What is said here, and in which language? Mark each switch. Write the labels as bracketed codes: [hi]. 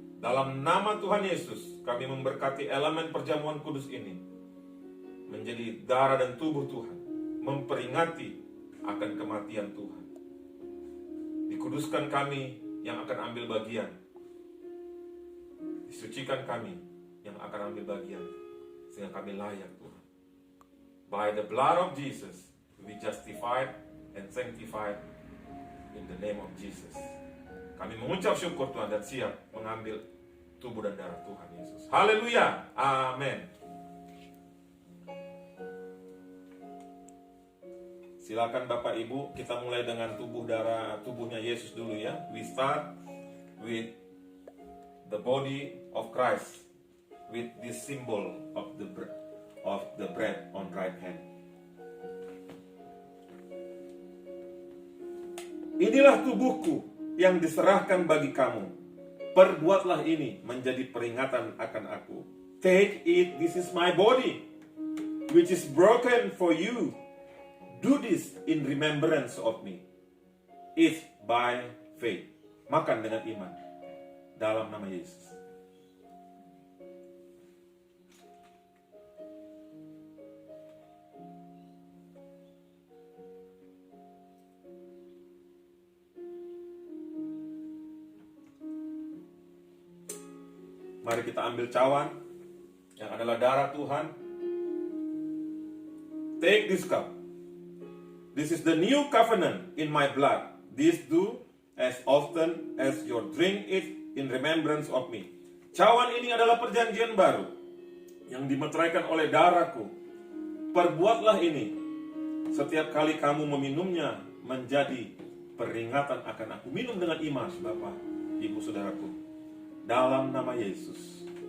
[id] Dalam nama Tuhan Yesus, kami memberkati elemen perjamuan kudus ini menjadi darah dan tubuh Tuhan, memperingati akan kematian Tuhan. Dikuduskan kami yang akan ambil bagian, disucikan kami yang akan ambil bagian, sehingga kami layak Tuhan. [en] By the blood of Jesus, we justified and sanctified in the name of Jesus. [id] Kami mengucap syukur Tuhan dan siap mengambil tubuh dan darah Tuhan Yesus. Haleluya. Amin. Silakan Bapak Ibu, kita mulai dengan tubuhnya Yesus dulu ya. [en] We start with the body of Christ, with this symbol of the bread on right hand. [id] Inilah tubuhku yang diserahkan bagi kamu. Perbuatlah ini menjadi peringatan akan aku. [en] Take it, this is my body, which is broken for you. Do this in remembrance of me. Eat by faith. [id] Makan dengan iman. Dalam nama Yesus. Mari kita ambil cawan yang adalah darah Tuhan. [en] Take this cup. This is the new covenant in my blood. This do as often as you drink it in remembrance of me. [id] Cawan ini adalah perjanjian baru yang dimeteraikan oleh darahku. Perbuatlah ini setiap kali kamu meminumnya menjadi peringatan akan aku. Minum dengan iman, Bapak, Ibu, Saudaraku. Dalam nama Yesus.